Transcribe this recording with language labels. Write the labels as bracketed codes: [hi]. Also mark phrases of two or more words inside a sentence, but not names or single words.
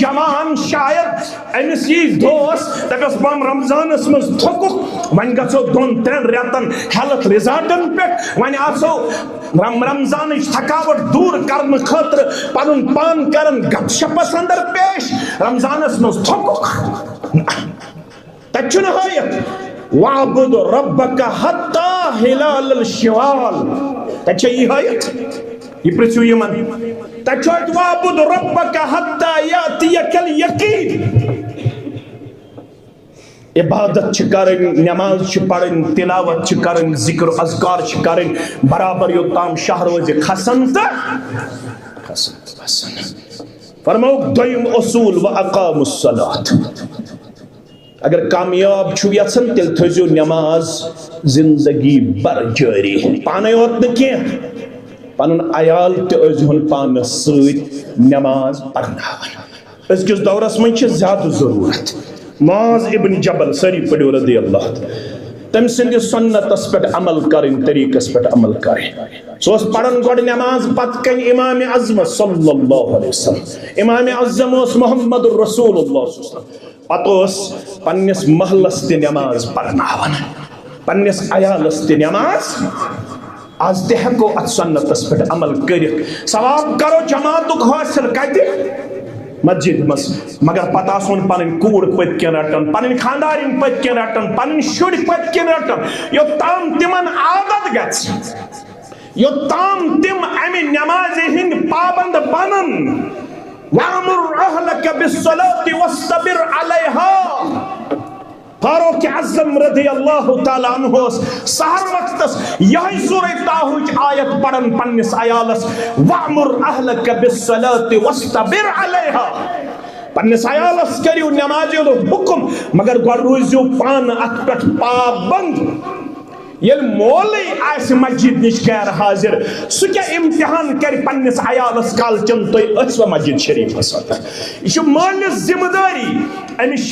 [ks] جوان شاید أمِس یی دوس دپٮ۪س بہٕ رمضانس منٛز تھوٚکُکھ وۄنۍ گژھو 2-3 رٮ۪تن ہیلتھ رِزاٹن پٮ۪ٹھ وۄنۍ آسو رمضانٕچ تھکاوٹ دوٗر کرنہٕ خٲطرٕ پنُن پان کرن گپ شپس اندر پیش رمضانس منٛز تھوٚکُکھ تتہِ چھُنہٕ ہٲیتھ [ar] وَعْبُدْ رَبَّكَ حَتَّى هِلَالَ الشِّوَالِ [ks] تتہِ چھےٚ یہِ ہٲیتھ یہ پرژھِو یِمن تتہِ چھُ اَتہِ [ar] وَعْبُدْ رَبَّكَ حَتَّى يَأْتِيَكَ الْيَقِينُ [ks] عبادت چھِ کرٕنۍ نماز چھِ پرٕنۍ تلاوت چھِ کرٕنۍ ذکر و اذکار چھِ کرٕنۍ برابر یوٚتام شاہ روزِ کھسن تہٕ کھسن فرمووُکھ دوٚیِم اصوٗل [ar] وَأَقَامُوا الصَّلَاةَ [ks] اگر کامیاب چھُو یژھان تیٚلہِ تھٲیزیو نماز زندگی بر جٲری پانے یوت نہٕ کینٛہہ پنُن عیال تہِ ٲسۍزِہون پانس سۭتۍ نماز پرناوان أزکِس دورس منٛز چھِ زیادٕ ضروٗرت معاذ ابن جبل سٲری پٔرِو رضی اللہ تٔمۍ سٕنٛدِس سنتس پٮ۪ٹھ عمل کرٕنۍ طریٖقس پٮ۪ٹھ عمل کرٕنۍ سُہ اوس پران گۄڈٕ نماز پتہٕ کنہِ امام اعظم [ar] صلی اللہ علیہ وسلم [ks] امام اعظم اوس محمد رسول اللہ پتہٕ اوس پننِس محلس تہِ نماز پرناوان پننِس عیالس تہِ نماز آز تہِ ہٮ۪کو اتھ سنتس پٮ۪ٹھ عمل کٔرِتھ ثواب کرو جماعتُک حٲصِل کتہِ مسجد منٛز مگر پتہٕ آسون پنٕنۍ کوٗر پٔتۍ کِنۍ رٹان پنٕنۍ خانٛدارِنۍ پٔتۍ کِنۍ رٹان پنٕنۍ شُرۍ پٔتۍ کِنۍ رٹان یوٚتام تِمن عادت گژھِ یوٚتام تِم امہِ نمازِ ہٕنٛدۍ پابنٛد بنن [ar] وَأْمُرْ أَهْلَكَ بِالصَّلَاةِ وَاصْطَبِرْ عَلَيْهَا [ks] فاروق اعظم [ar] رضی اللہ تعالیٰ عنہ [ks] اوس سحر وقتس یہی سورہ طٰہٕچ آیت پران پننس عیالس [ar] وَأْمُرْ أَهْلَكَ بِالصَّلَاةِ وَاصْطَبِرْ عَلَيْهَا [ks] پننس عیالس کٔرِو نمازِ ہُنٛد حُکم مگر گۄڈٕ روٗزِو پانہٕ اتھ پٮ۪ٹھ پابنٛد ییٚلہِ مولٕے آسہِ مسجد نِش غیر حاضر سُہ کیٛاہ امتحان کرِ پننس عیالس کالچن تُہۍ ٲسوا مسجد شریفس انٛدر یہِ چھُ مٲلِس ذمہٕ دٲری أمِس چھِ